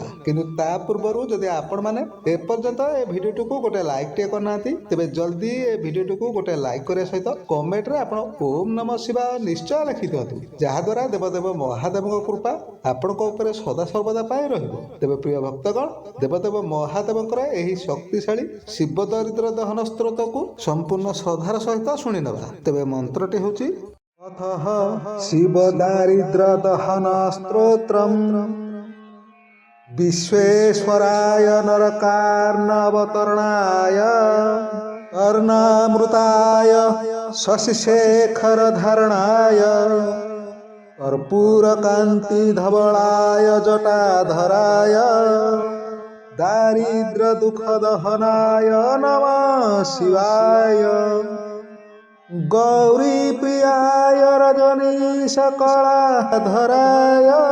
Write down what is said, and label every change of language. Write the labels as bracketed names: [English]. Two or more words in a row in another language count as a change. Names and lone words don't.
[Odia] କିନ୍ତୁ ତା ପୂର୍ବରୁ ଯଦି ଆପଣମାନେ ଏପର୍ଯ୍ୟନ୍ତ ଏ ଭିଡ଼ିଓଟିକୁ ଗୋଟେ ଲାଇକ୍ ଟିଏ କରିନାହାନ୍ତି ତେବେ ଜଲ୍ଦି ଏ ଭିଡ଼ିଓଟିକୁ ଗୋଟେ ଲାଇକ୍ କରିବା ସହିତ କମେଣ୍ଟରେ ଆପଣ [Sanskrit] ଓମ୍ ନମଃ ଶିବାୟ [Odia] ନିଶ୍ଚୟ ଲେଖିଦିଅନ୍ତୁ, ଯାହାଦ୍ୱାରା ଦେବଦେବ ମହାଦେବଙ୍କ କୃପା ଆପଣଙ୍କ ଉପରେ ସଦାସର୍ବଦା ପାଇଁ ରହିବ। ତେବେ ପ୍ରିୟ ଭକ୍ତଗଣ ଦେବଦେବ ମହାଦେବଙ୍କର ଏହି ଶକ୍ତିଶାଳୀ ଶିବ ଦରିଦ୍ର ଦହନ ସ୍ତ୍ରୋତକୁ ସମ୍ପୂର୍ଣ୍ଣ ଶ୍ରଦ୍ଧାର ସହିତ ଶୁଣିନେବା। ତେବେ ମନ୍ତ୍ରଟି ହେଉଛି ଅଥଃ ଶିବ ଦାରିଦ୍ର ଦହନ ସ୍ତ୍ରୋତ୍ରମ୍ [Sanskrit] विश्वेश्वराय नरकार्णवतरणाय कर्णामृताय शशिशेखरधरणाय कर्पूरकान्तिधवलाय जटाधराय दारिद्र्यदुःखदहनाय नमः शिवाय गौरीप्रियाय रजनीशकलाधराय